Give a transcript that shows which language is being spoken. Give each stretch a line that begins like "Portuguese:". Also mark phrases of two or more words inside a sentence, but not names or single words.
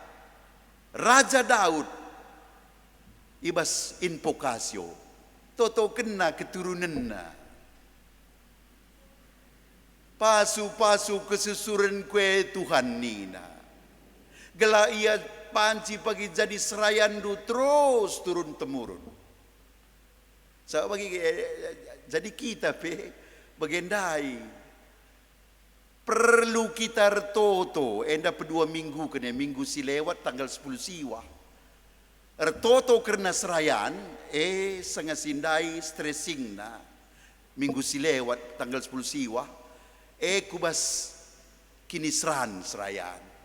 Batak Karo: Raja Daud ibas invokasio toto kena keturunanna pasu-pasu kesusuran kue Tuhan nina. Gela ia panci pagi jadi serayandu terus turun temurun. So bagi jadi kita bagendai perlu kita toto enda pedua minggu kena minggu si lewat tanggal 10 siwa. Toto karena serayan sengasindai stressing na minggu si lewat tanggal 10 siwa kubas kinisran serayan.